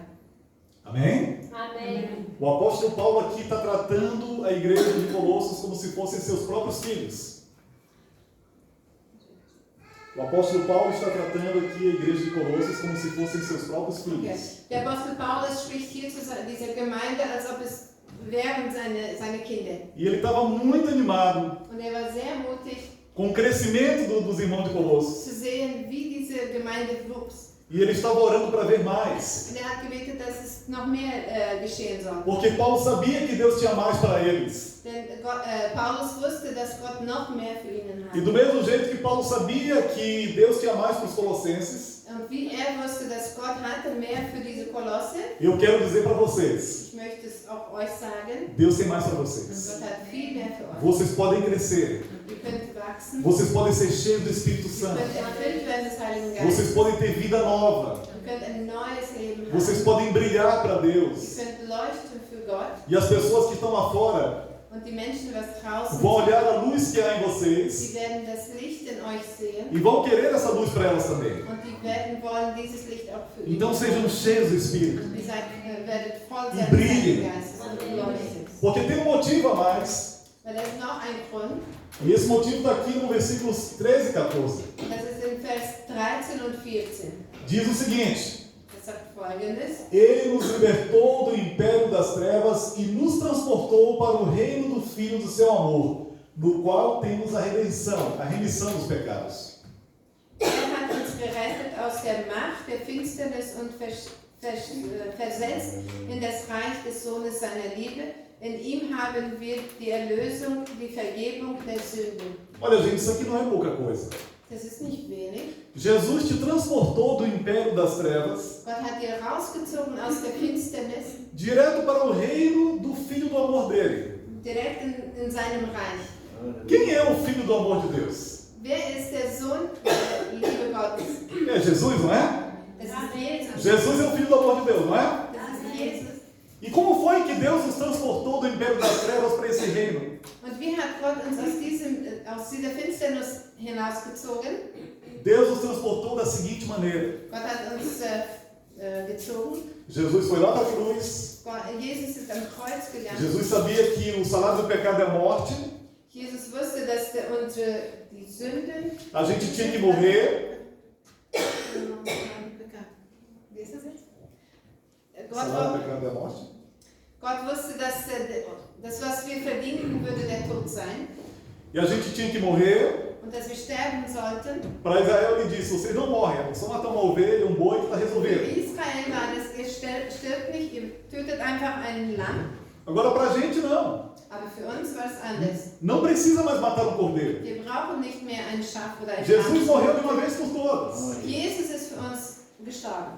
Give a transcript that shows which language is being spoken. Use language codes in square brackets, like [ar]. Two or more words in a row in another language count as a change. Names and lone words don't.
[pt] Amém? Amém. O apóstolo Paulo aqui está tratando a igreja de Colossos como se fossem seus próprios filhos. O apóstolo Paulo está tratando aqui a igreja de Colossos como se fossem seus próprios filhos. Okay. [de] Der Apostel Paulus spricht hier zu dieser Gemeinde, als ob es wären seine Kinder. [pt] E ele estava muito animado [de] Und er war sehr mutig [pt] com o crescimento dos irmãos de Colossos. [de] zu sehen, wie diese Gemeinde wuchs. [pt] E ele estava orando para ver mais. [de] Und er hat gebetet, dass es noch mehr geschehen soll. [pt] Porque Paulo sabia que Deus tinha mais para eles. [de] Denn Paulus wusste, dass Gott noch mehr für ihn [pt] E do [de] hat. [pt] mesmo jeito que Paulo sabia que Deus tinha mais para os colossenses, [de] Und wie er wusste, dass Gott hatte mehr für diese Kolosse, [pt] eu quero dizer para vocês, [de] ich möchte es auch euch sagen, [pt] Deus tem mais para [de] und [pt] vocês. [de] Gott hat viel mehr für euch. [pt] Vocês podem crescer. [de] Ihr könnt wachsen, [pt] Vocês podem ser cheios do Espírito [de] ihr [pt] Santo. [de] könnt erfüllt werden des Heiligen [pt] Vocês [de] Geistes, [pt] podem ter vida nova. [de] ihr könnt ein neues Leben [pt] Vocês [de] haben, [pt] podem brilhar para [de] ihr [pt] Deus. [de] könnt leuchten für Gott [pt] E as pessoas que estão lá fora [de] und die Menschen, was draußen [pt] vão olhar [de] sind, [pt] a luz que há em vocês [de] sie werden das Licht in euch sehen [pt] e vão querer essa luz para elas também. [de] und die werden wollen dieses Licht auch für [pt] Então [de] ihn. [pt] sejam cheios do Espírito. [de] Ihr werdet voll [pt] E [de] sein des [pt] brilhem. [de] Heiligen Geistes und leuchtet. [pt] Porque tem um motivo a mais. [de] Weil da ist noch ein Grund, [pt] E esse motivo está aqui no versículos 13 e 14. [de] das ist in Vers 13 und 14. [pt] Diz o seguinte: [de] Das sagt folgendes: [pt] Ele nos libertou do império das trevas e nos transportou para o reino do Filho do seu amor, no qual temos a remissão dos pecados. [de] Er hat uns gerettet aus der Macht der Finsternis und versetzt in das Reich des Sohnes seiner Liebe. In ihm haben wir die Erlösung, die Vergebung der Sünden. [pt] Olha, gente, isso aqui não é pouca coisa. [de] Das ist nicht wenig. [pt] Jesus te transportou do império das trevas [de] Gott hat dir rausgezogen aus der Finsternis, [pt] direto para o reino do Filho do amor dele. [de] direkt in seinem Reich. [pt] Quem é o Filho do amor de Deus? [de] Wer ist der Sohn der Liebe Gottes? [pt] É Jesus, não é? [de] Das ist Jesus. [pt] Jesus é o Filho do amor de Deus, não é? [de] Das ist Jesus. [pt] E como foi que Deus nos transportou do império das trevas para esse reino? [de] Und wie hat Gott uns aus dieser Finsternis hinausgezogen? [pt] Deus nos transportou da seguinte maneira: [de] Gott hat uns gezogen. [pt] Jesus foi lá para a cruz. [de] Jesus ist am Kreuz gegangen. [pt] Jesus sabia que o salário do pecado é a morte. [de] Jesus wusste, dass die Sünden. [pt] A gente tinha que morrer. [de] Wie ist das jetzt? [pt] O salário do pecado é a morte. [de] Gott wusste, dass das, was wir verdienen, würde der Tod sein. [pt] E a gente tinha que morrer. [de] Und dass wir sterben sollten. [pt] Para Israel ele disse: vocês não morrem, é só matar uma ovelha, um boi que está [de] Für [pt] resolvido. [de] Israel war das, ihr stirbt nicht, ihr tötet einfach einen Lamm. [pt] Agora para a gente não. [de] Aber für uns war es anders. [pt] Não precisa mais matar um cordeiro. [de] Wir brauchen nicht mehr ein Schaf oder ein [pt] Jesus [de] Lamm. [pt] morreu de uma vez por todas. [de] Jesus ist für uns gestorben.